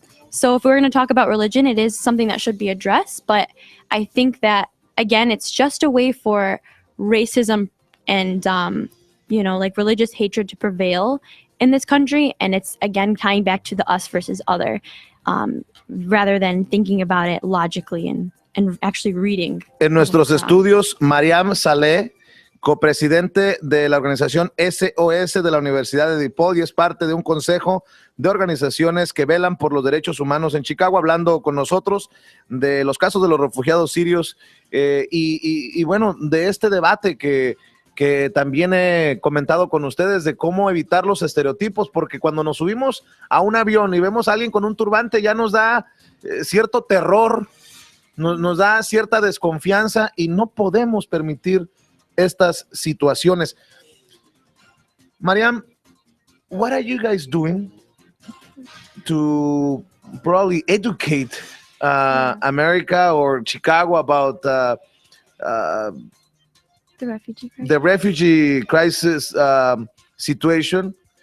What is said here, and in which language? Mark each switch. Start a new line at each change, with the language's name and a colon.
English: So if we're going to talk about religion, it is something that should be addressed. But I think that, again, it's just a way for racism and, religious hatred to prevail in this country. And it's, again, tying back to the us versus other, rather than thinking about it logically and actually reading.
Spanish: En nuestros estudios, Mariam Saleh, co-presidente de la organización SOS de la Universidad de DePaul, y es parte de un consejo de organizaciones que velan por los derechos humanos en Chicago, hablando con nosotros de los casos de los refugiados sirios y bueno, de este debate que también he comentado con ustedes de cómo evitar los estereotipos, porque cuando nos subimos a un avión y vemos a alguien con un turbante ya nos da cierto terror, nos da cierta desconfianza, y no podemos permitir estas situaciones.
English: Mariam, what are you guys doing to probably educate America or Chicago about the refugee crisis situation?